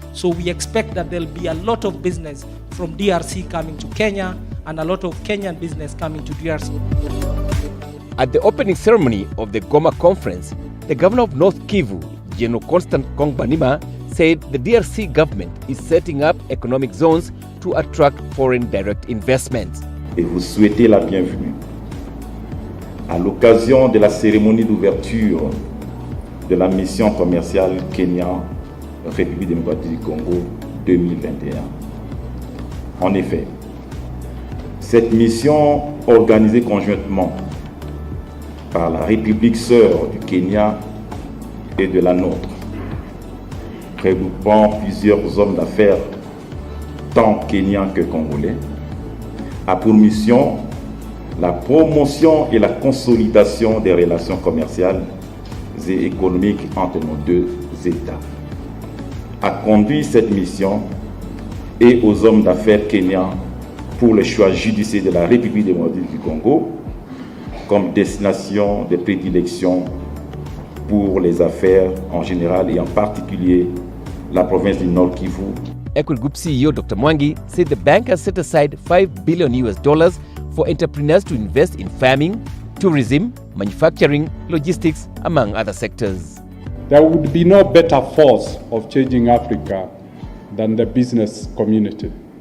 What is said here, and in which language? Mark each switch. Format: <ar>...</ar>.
<en>So we expect that there'll be a lot of business from DRC coming to Kenya and a lot of Kenyan business coming to DRC. At the opening ceremony of the Goma conference, the governor of North Kivu, General Constant Kongbanima, said the DRC government is setting up economic zones to attract foreign direct investments.</en> <fr>Et vous souhaitez la bienvenue à l'occasion de la cérémonie d'ouverture de la mission commerciale Kenya-République démocratique du Congo 2021. En effet, cette mission organisée conjointement par la République sœur du Kenya et de la nôtre, regroupant plusieurs hommes d'affaires tant kenyans que congolais, a pour mission la promotion et la consolidation des relations commerciales et économiques entre nos deux États. A conduit cette mission et aux hommes d'affaires kenyans pour le choix judiciaire de la République démocratique du Congo comme destination de prédilection pour les affaires en général et en particulier la province du Nord Kivu.</fr> <en>Equity Group CEO Dr. Mwangi said the bank has set aside $5 billion for entrepreneurs to invest in farming, tourism, manufacturing, logistics, among other sectors. There would be no better force of changing Africa than the business community.</en>